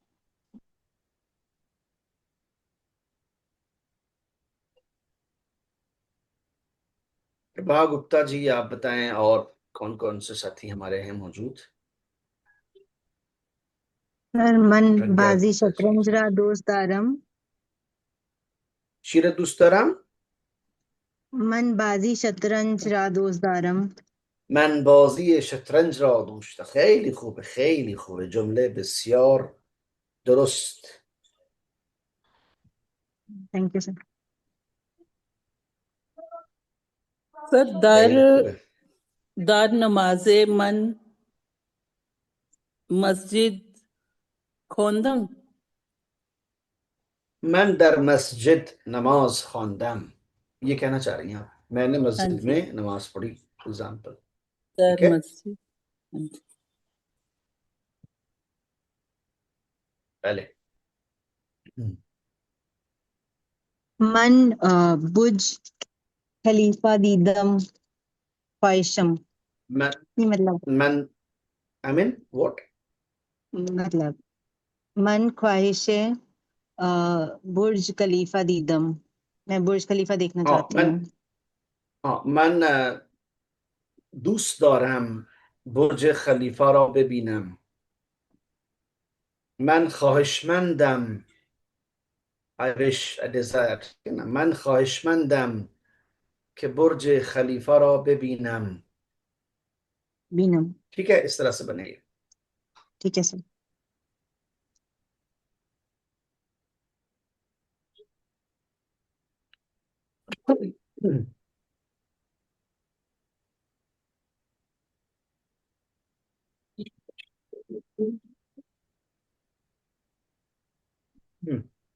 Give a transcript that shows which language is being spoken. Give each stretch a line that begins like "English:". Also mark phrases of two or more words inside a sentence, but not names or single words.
Hindi: प्रभा गुप्ता जी आप बताएं, और कौन कौन से साथी हमारे हैं मौजूद?
Persian: सर मन प्रज्ञा बाजी गुप्ता जी। شطرنج را دوست دارم. शीरदुस्तराम। من بازی شطرنج را دوست دارم. من بازی شطرنج را دوست. خیلی خوبه، خیلی خوبه، جمله بسیار درست.
English: thank you sir.
Persian: सर दर خیلی خوبه. در نماز من مسجد خوندم. من در مسجد नमाज خواندم،
Hindi: ये कहना चाह रही हैं आप, मैंने हाँ मस्जिद जी। में नमाज पढ़ी, एग्जाम्पल। दर ठीक है। मस्जिद। हाँ जी। पहले हम्म,
Persian: من برج خلیفه دیدم خواهشم.
Hindi: मैं ये
English: मैं I mean what?
Persian: मतलब من خواهش برج خلیفه دیدم.
Hindi: मैं बुर्ज खलीफा देखना हाँ चाहती मैं हूँ.
Persian: हाँ من دوست دارم برج خلیفه را ببینم. من خواهشمندم.
English: I wish, I desire.
Persian: من خواهشمندم कि बुर्ज खलीफा را ببینم. बीनम.
Hindi: ठीक है, इस तरह से बनेगी। ठीक है सर. हम्म, हम्म।